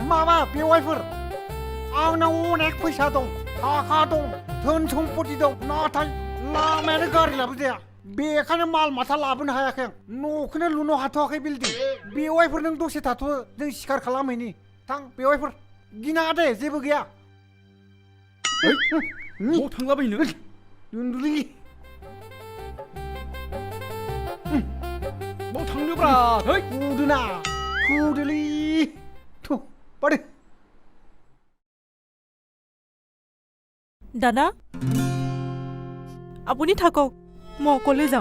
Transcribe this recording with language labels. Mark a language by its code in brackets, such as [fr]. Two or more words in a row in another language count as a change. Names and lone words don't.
[brx] माबा बेवाइफोर आंनाव अनेक फैसा दं थाखा दं धोन सम्पति दं नाथाय लामायानो गारि लाबोजाया बेखायनो माल माथा लाबोनो हायाखै आं न'खौनो लुनो हाथ'वाखै बिल्डिं बेवाइफोर नों दसे थाथ' जों सिखार खालामहैनि थां बेवाइफोर गिनाङा दे जेबो गैया बबाव थांलाबायनो दुन्दुलि बबाव थांनोब्रा है [as] ফুদলি থু পারে দাদা আপুনি থাকক মই অকলে যাম